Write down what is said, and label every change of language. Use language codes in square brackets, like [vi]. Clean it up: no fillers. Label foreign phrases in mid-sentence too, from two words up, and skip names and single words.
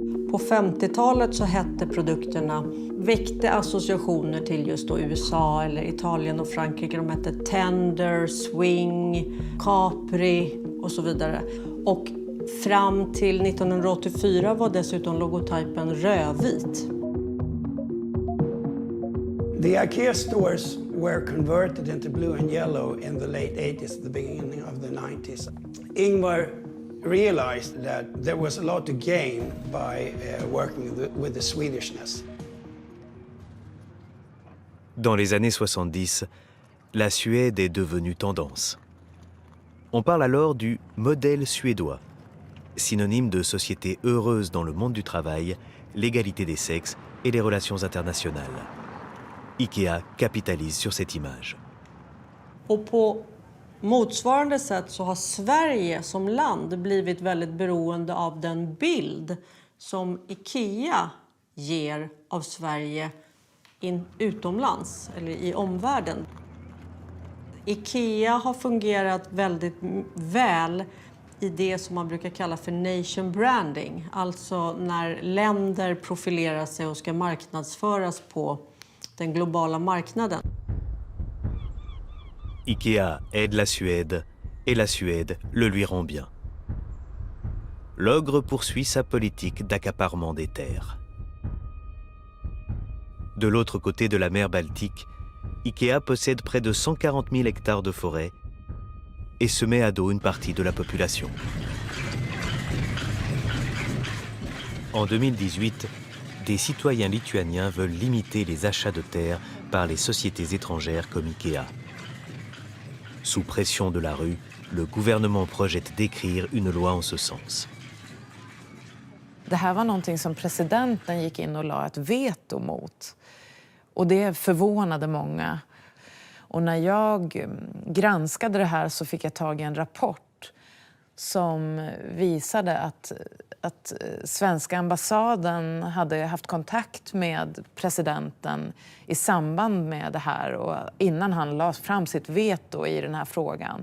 [sv] På 50-talet så hette produkterna, väckte associationer till just då USA eller Italien och Frankrike. De hette Tender, Swing, Capri och så vidare. Och fram till 1984 var dessutom logotypen rödvit. [en] The IKEA stores were converted into blue and yellow in the late 80s, the beginning of the 90s. Ingvar realized that there was a lot to gain by working with the Swedishness. [fr] Dans les années 70, la Suède est devenue tendance. On parle alors du modèle suédois, synonyme de société heureuse dans le monde du travail, l'égalité des sexes et les relations internationales. IKEA capitalise sur cette image. [sv] Och på motsvarande sätt så har Sverige som land blivit väldigt beroende av den bild som IKEA ger av Sverige utomlands eller i omvärlden. IKEA har fungerat väldigt väl i det som man brukar kalla för [en] nation branding. [sv] Alltså när länder profilerar sig och ska marknadsföras på den globala marknaden. [fr] IKEA aide la Suède et la Suède le lui rend bien. L'ogre poursuit sa politique d'accaparement des terres. De l'autre côté de la mer Baltique, IKEA possède près de 140 000 hectares de forêt et se met à dos une partie de la population. En 2018, des citoyens lituaniens veulent limiter les achats de terres par les sociétés étrangères comme IKEA. Sous pression de la rue, le gouvernement projette d'écrire une loi en ce sens. [sv] Det här var någonting som presidenten gick in och la ett veto mot. Och det förvånade många. Och när jag granskade det här så fick jag tag i en rapport som visade att svenska ambassaden hade haft kontakt med presidenten i samband med det här och innan han la fram sitt veto i den här frågan.